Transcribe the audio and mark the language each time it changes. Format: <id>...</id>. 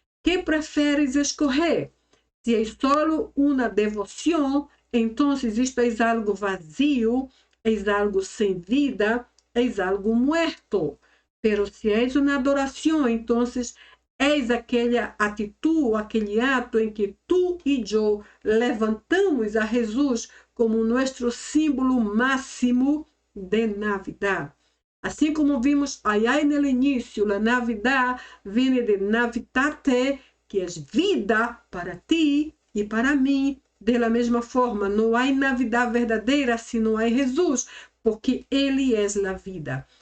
<pt>Que preferes escolher? Se é só uma devoção, então isto é algo vazio, é algo sem vida, é algo muerto. Pero se é uma adoração, então és aquela atitude, aquele ato em que tu</pt> <es>tú y yo levantamos a Jesús como nuestro símbolo máximo de Navidad.</es> <pt>Assim como vimos allá no início, a Navidad vem de Navitate, que é vida para ti e para mim.</pt> <es>De la</es> <pt>mesma forma, não há Navidad verdadeira se não há Jesus, porque Ele é a vida.</pt>